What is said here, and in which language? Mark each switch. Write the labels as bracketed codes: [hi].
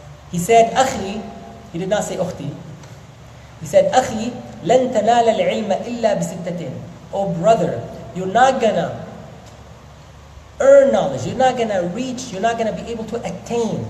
[en] He said, أَخِي, he did not say أختي. He said, [ar] أَخِي لَن تَنَالَ الْعِلْمَ إِلَّا بِسِتَّةٍ. [en] Oh brother, you're not gonna earn knowledge, you're not gonna reach, you're not gonna be able to attain.